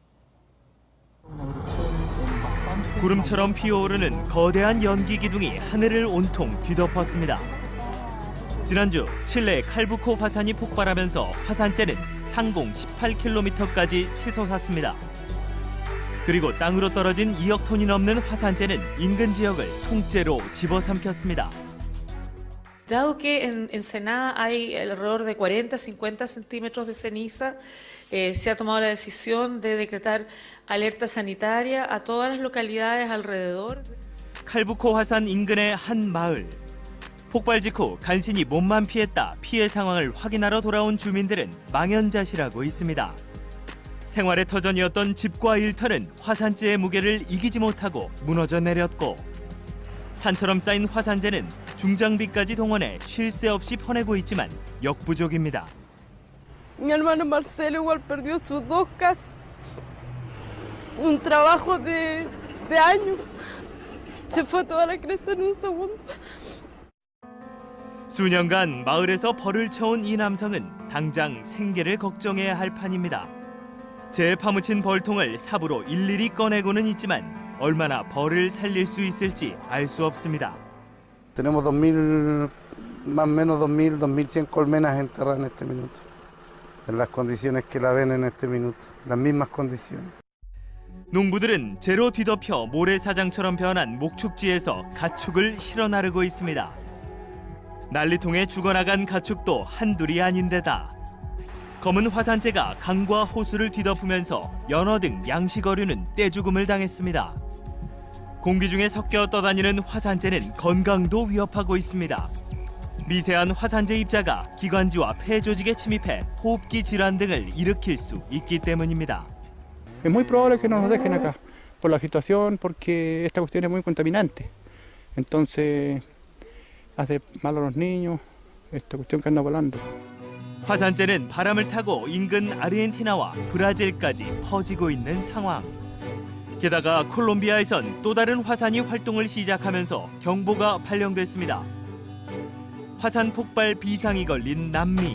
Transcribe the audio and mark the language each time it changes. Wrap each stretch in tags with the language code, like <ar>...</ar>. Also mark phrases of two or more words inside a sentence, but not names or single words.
<ko>구름처럼 피어오르는 거대한 연기 기둥이 하늘을 온통 뒤덮었습니다. 지난주 칠레 칼부코 화산이 폭발하면서 화산재는 상공 18km까지 치솟았습니다. 그리고 땅으로 떨어진 2억 톤이 넘는 화산재는 인근 지역을 통째로 집어삼켰습니다.</ko> <es>Dado que en Ensenada hay alrededor de 40-50 centímetros de ceniza, se ha tomado la decisión de decretar alerta sanitaria a todas las localidades alrededor.</es> <ko>칼부코 화산 인근의 한 마을. 폭발 직후 간신히 몸만 피했다 피해 상황을 확인하러 돌아온 주민들은 망연자실하고 있습니다. 생활의 터전이었던 집과 일터는 화산재의 무게를 이기지 못하고 무너져 내렸고 산처럼 쌓인 화산재는 중장비까지 동원해 쉴 새 없이 퍼내고 있지만 역부족입니다.</ko> <es>Mi hermano Marcelo igual perdió sus dos casas, un trabajo de años, se fue toda la cresta en un segundo.</es> <ko>수년간 마을에서 벌을 쳐온 이 남성은 당장 생계를 걱정해야 할 판입니다. 재에 파묻힌 벌통을 삽으로 일일이 꺼내고는 있지만 얼마나 벌을 살릴 수 있을지 알 수 없습니다.</ko> <es>Tenemos 2.000, más o menos 2.000, 2.100 colmenas enterradas en este minuto, en las condiciones que la ven en este minuto, las mismas condiciones.</es> <ko>농부들은 재로 뒤덮여 모래사장처럼 변한 목축지에서 가축을 실어 나르고 있습니다. 난리통에 죽어나간 가축도 한둘이 아닌데다 검은 화산재가 강과 호수를 뒤덮으면서 연어 등 양식어류는 떼죽음을 당했습니다. 공기 중에 섞여 떠다니는 화산재는 건강도 위협하고 있습니다. 미세한 화산재 입자가 기관지와 폐 조직에 침입해 호흡기 질환 등을 일으킬 수 있기 때문입니다.</ko> <es>Es muy probable que no nos dejen acá por la situación, porque esta cuestión es muy contaminante. Entonces, hace mal a los niños, esta cuestión que anda volando.</es> <ko>화산재는 바람을 타고 인근 아르헨티나와 브라질까지 퍼지고 있는 상황. 게다가 콜롬비아에선 또 다른 화산이 활동을 시작하면서 경보가 발령됐습니다. 화산 폭발 비상이 걸린 남미.</ko>